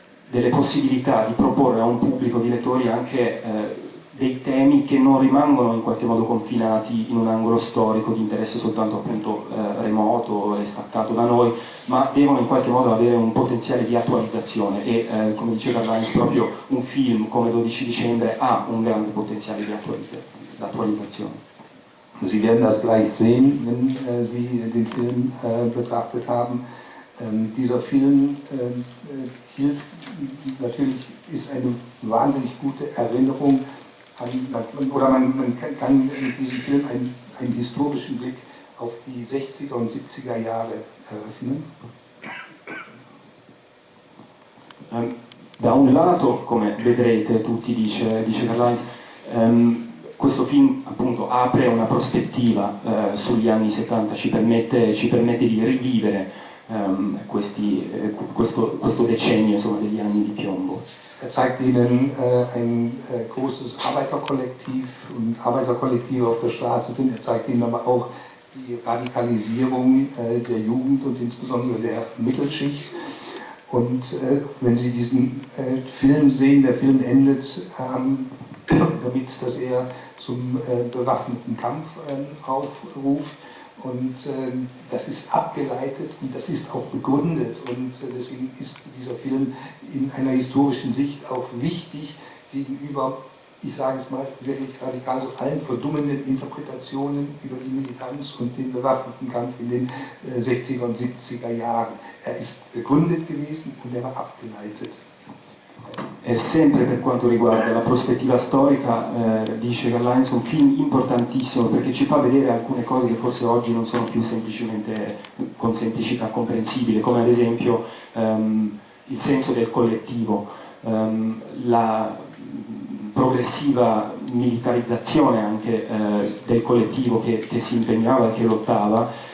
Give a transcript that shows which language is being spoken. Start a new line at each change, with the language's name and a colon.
Italian: delle possibilità di proporre a un pubblico di lettori anche dei temi che non rimangono in qualche modo confinati in un angolo storico di interesse soltanto appunto remoto e staccato da noi, ma devono in qualche modo avere un potenziale di attualizzazione e come diceva Karl-Heinz, proprio un film come 12 dicembre ha un grande potenziale di attualizzazione.
German: Sie werden das gleich sehen, wenn Sie den Film betrachtet haben. Dieser Film hilft, natürlich ist eine wahnsinnig gute Erinnerung oder man kann mit diesem Film einen historischen Blick auf die 60er und 70er Jahre eröffnen.
Italian: Da un lato, come vedrete tutti, dice Karl-Heinz, questo film appunto apre una prospettiva sugli anni 70, ci permette di rivivere questo decennio, insomma, degli anni di piombo.
German: Zeigt Ihnen ein großes Arbeiterkollektiv und Arbeiterkollektive auf der Straße sind. Zeigt Ihnen aber auch die Radikalisierung der Jugend und insbesondere der Mittelschicht. Und wenn Sie diesen Film sehen, der Film endet damit, dass er zum bewaffneten Kampf aufruft. Und das ist abgeleitet und das ist auch begründet und deswegen ist dieser Film in einer historischen Sicht auch wichtig gegenüber, ich sage es mal wirklich radikal, so allen verdummenden Interpretationen über die Militanz und den bewaffneten Kampf in den 60er und 70er Jahren. Er ist begründet gewesen und er war abgeleitet.
Italian: E sempre per quanto riguarda la prospettiva storica, dice Karl-Heinz, un film importantissimo perché ci fa vedere alcune cose che forse oggi non sono più semplicemente con semplicità comprensibili, come ad esempio il senso del collettivo, la progressiva militarizzazione anche del collettivo che si impegnava e che lottava.